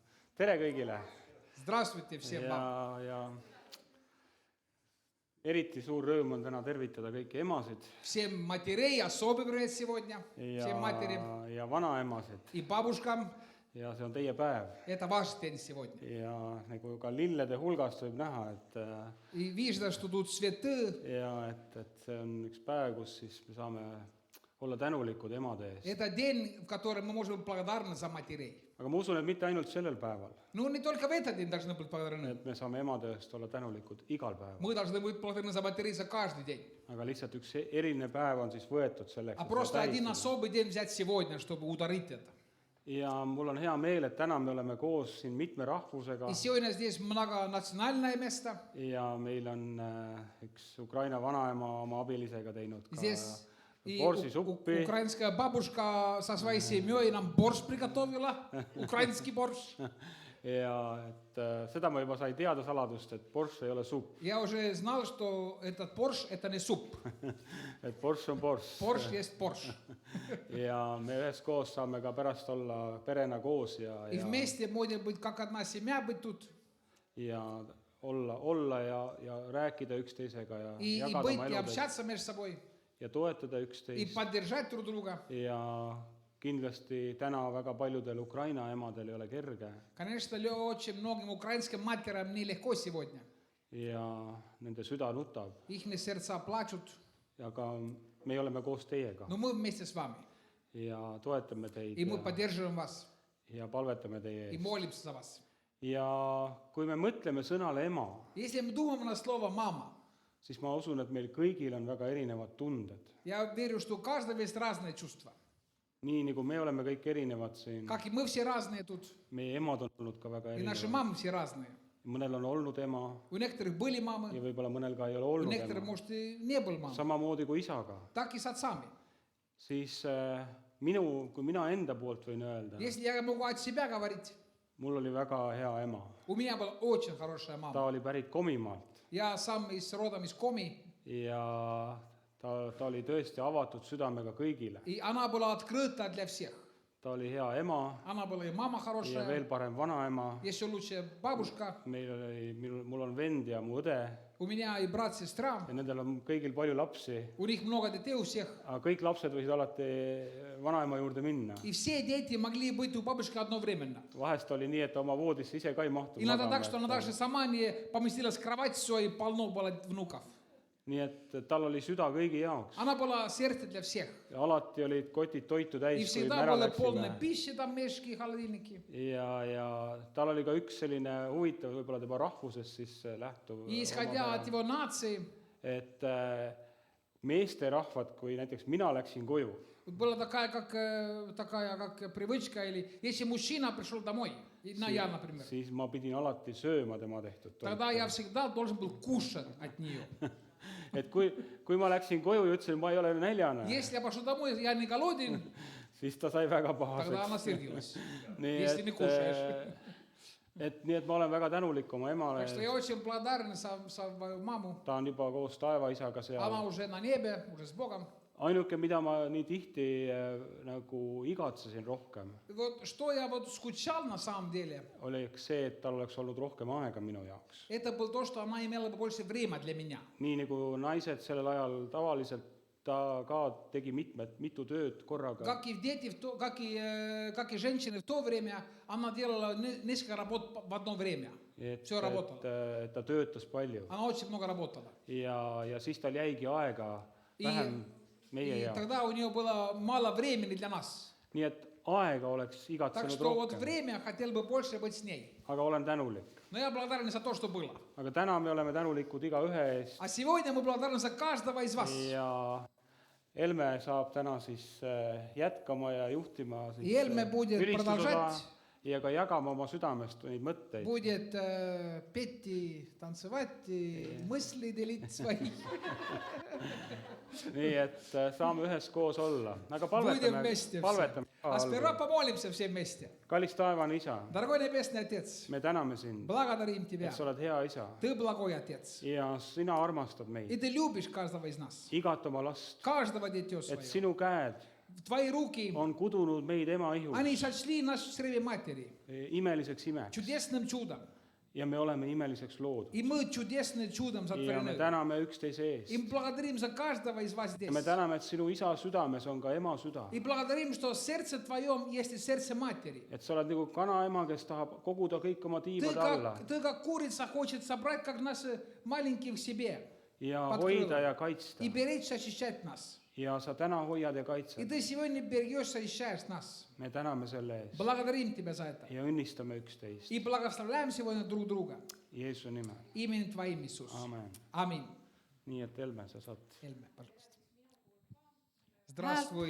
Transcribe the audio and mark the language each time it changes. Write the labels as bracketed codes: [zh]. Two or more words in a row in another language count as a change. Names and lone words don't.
[et] Tere kõigile! [ru] Здравствуйте всем вам. [et] Ja eriti suur rõõm on täna tervitada kõiki emasid [ru] Всем матерей особый привет сегодня. Всем матерям [et] ja vanaemasid. [ru] и бабушкам. [et] Ja see on teie päev. [ru] Это ваш день сегодня. [et] Ja nagu ka lillede hulgast võib näha, [ru] И видно, что тут цветы. [et] ja et see on üks päev, kus siis me saame olla tänulikud emade eest. [ru] Это день, в котором мы можем быть благодарны за матерей. [et] Aga ma usun, et mitte ainult sellel päeval, [ru] Но не только в этот день должны быть благодарны. [et] et me saame emade eest olla tänulikud igal päeval. [ru] Мы должны быть благодарны за матерей за каждый день. [et] Aga lihtsalt üks eriline päev on siis võetud selleks, [ru] А [et] et [ru] просто [et] seda [ru] один [et] tähistada. [ru] особый день взять сегодня, чтобы ударить это. [et] Ja mul on hea meel, et täna me oleme koos siin mitme rahvusega [ru] И сегодня здесь многонациональное место. [et] ja meil on üks Ukraina vanaema oma abilisega teinud ka [ru] Здесь и [et] borsisuppi [ru] украинская бабушка со своей семьей нам борщ приготовила, украинский борщ. [et] ja et seda ma juba sai teada saladust, et borš ei ole supp, [ru] Я уже знал, что этот борщ это не суп. [et] et borš on borš. [ru] Борщ есть борщ. [et] Ja me üheskoos saame ka pärast olla perena koos [ru] И вместе можем быть как одна семья быть тут. [et] ja olla ja rääkida üksteisega ja [ru] И [et] jagada [ru] быть [et] oma [ru] и [et] eludest [ru] общаться между собой. [et] ja toetada [ru] И [et] üksteist. [ru] поддержать друг друга. [et] Ja kindlasti täna väga paljudel Ukraina emadel ei ole kerge [ru] Конечно, очень многим украинским матерям нелегко сегодня. [et] ja nende süda nutab, [ru] Их сердца плачут. [et] aga me oleme koos teiega [ru] Но мы вместе с вами. [et] ja toetame teid [ru] И мы поддерживаем вас. [et] ja palvetame teie [ru] И [et] eest. [ru] молимся за вас. [et] Ja kui me mõtleme sõnale ema, [ru] Если мы думаем на слово «мама», [et] siis ma usun, et meil kõigil on väga erinevad tunded. [ru] я верю, что у каждого есть разные чувства. [et] Nii nagu me oleme kõik erinevad siin, [ru] Как и мы все разные тут. [et] meie emad on olnud ka väga [ru] И наши [et] erinevad. [ru] мамы все разные. [et] Mõnel on olnud ema [ru] У некоторых были мамы, [et] ja võib-olla mõnel ka ei ole [ru] у [et] olnud [ru] некоторых, [et] ema. [ru] может, и не был мамы. [et] Samamoodi kui isaga. [ru] Так и с отцами. [et] Siis kui mina enda poolt võin öelda, [ru] Если я могу от себя говорить, [et] mul oli väga hea ema. [ru] у меня была очень хорошая [et] Ta [ru] мама. [et] oli pärit Komimaalt [ru] Я сам родом из Коми, [et] ja ta oli tõesti avatud südamega kõigile. [ru] и она была открыта для всех. [et] Ta oli hea ema [ru] Она была и мама [et] ja [ru] хорошая, [et] veel parem vanaema. [ru] еще лучше бабушка. [et] Mul on vend ja mu õde [ru] У меня и брат, сестра. [et] ja nendel on kõigil palju lapsi, [ru] У них много детей у всех. [et] aga kõik lapsed võisid alati vanaema juurde minna. [ru] И все дети могли быть у бабушки одновременно. [et] Vahest oli nii, et ta oma voodisse ise ka ei mahtunud [ru] Иногда так, [et] magama, [ru] что она даже сама не поместилась в кровать своей, полно было внуков. [et] nii et tal oli süda kõigi jaoks [ru] Она была сердце для всех. [et] ja alati olid kotid toitu [ru] И [et] täis, kui me [ru] всегда [et] ära [ru] было полно [et] läksime. [ru] пищи, там мешки, холодильники. [et] Ja tal oli ka üks selline huvitav, võib-olla tema rahvusest siis lähtuv, [ru] И исходя от его нации, [et] et meesterahvad, kui näiteks mina läksin koju, [ru] была такая как привычка, или если мужчина пришел домой, я, например, [et] siis ma pidin alati sööma tema tehtud toitu. [ru] тогда я всегда должен был кушать от нее. [et] Et kui ma läksin koju ja ütlesin, ma ei ole näljane, [ru] Если я пошел домой, я не голоден, [et] siis ta sai väga [ru] тогда она [et] pahaseks. [ru] сердилась. [et] Nii [ru] Если не кушаешь. [et] nii et ma olen väga tänulik oma emale, [ru] Так что я очень благодарен за свою маму. [et] ta on juba koos taevaisaga seal. [ru] Она уже на небе, уже с Богом. [et] Ainuke, mida ma nii tihti nagu igatsesin rohkem, [ru] И вот что я вот скучал на самом деле, [et] oli see, et tal oleks olnud rohkem aega minu jaoks. [ru] это было то, что она имела бы больше времени для меня. [et] Nii nagu naised sellel ajal tavaliselt, ta ka tegi mitu tööd korraga. [ru] Как и дети, как и женщины в то время, она делала несколько работ в одно время. Все работало. [et] Et ta töötas palju [ru] Она очень много работала. [et] ja siis tal jäigi aega vähem meie [ru] И [et] jaoks. [ru] тогда у нее было мало времени для нас. [et] Nii et aega oleks [ru] Так [et] igatsenud [ru] что вот [et] rohkem, [ru] время хотел бы больше быть с ней. [et] aga olen tänulik. [ru] Но я благодарен за то, что было. [et] Aga täna me oleme tänulikud igaühe eest [ru] А сегодня мы благодарны за каждого из вас. [et] ja Helme saab täna siis jätkama ja juhtima siis [ru] Helme будет продолжать. [et] Ja ka jagama oma südamest neid mõtteid. [ru] Будет петь и танцевать, и мысли делить свои. [et] Nii et saame üheskoos olla. Aga [ru] Будем вместе [et] palvetame. [ru] все. А сперва помолимся все вместе. [et] Kallis taevane isa, [ru] Дорогой Небесный Отец, [et] me täname sind, [ru] благодарим Тебя. [et] et sa oled hea isa [ru] Ты благой Отец. [et] ja sina armastad [ru] И [et] meid, [ru] Ты любишь каждого из нас. [et] igat oma last, [ru] Каждого дитё [et] et [ru] своего. [et] sinu käed [ru] твои руки, [et] on kudunud meid ema ihus [ru] они сочли нас в чреве матери [et] imeliseks imeks [ru] чудесным чудом. [et] ja me oleme imeliseks loodud. [ru] И мы чудесным чудом [et] Ja me [ru] сотворены. [et] täname üksteise [ru] И [et] eest. [ru] благодарим за каждого из вас здесь. [et] Ja me täname, et sinu isa südames on ka ema süda. [ru] И благодарим, что сердце твоем есть и сердце матери. [et] Et sa oled nagu kanaema, kes tahab koguda kõik oma tiibad alla [ru] Ты как курица хочет собрать, как нас маленьких в себе. [et] ja [ru] Под [et] hoida [ru] крылом. [et] ja kaitsta. [ru] И беречь, защищать нас. [et] Ja sa täna hoiad ja [ru] И [et] kaitsed. [ru] ты сегодня берегешь, защищаешь нас. [et] Me täname selle eest [ru] Благодарим тебя за это. [et] ja õnnistame üksteist. [ru] И благословляем сегодня друг друга. [et] Jeesuse nimel. [ru] Именем Твоим, Иисус. [et] Amen. [ru] Аминь. [et] Nii et Helme, sa saad. [ru] Эльме, пожалуйста. Здравствуй.